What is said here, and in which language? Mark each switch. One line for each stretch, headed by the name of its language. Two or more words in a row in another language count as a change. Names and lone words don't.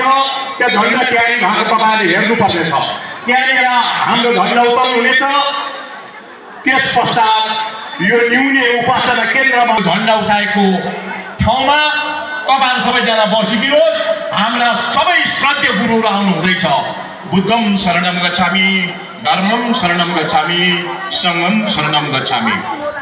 Nepali: त्यो झन्डा त्यहाँनिर भएको तपाईँले हेर्नुपर्नेछ। त्यहाँनिर हाम्रो झन्डा उठाउनु हुनेछ। त्यस पश्चात यो न्यूने उपासना केन्द्रमा झन्डा उठाएको ठाउँमा तपाईहरु सबैजना बसिदिनुहोस्। हाम्रा सबै श्रद्धेय गुरुहरू आउनु हुँदैछ।
Pali: बुद्धं शरणं गच्छामि, धर्मं शरणं गच्छामि, संघं शरणं गच्छामि।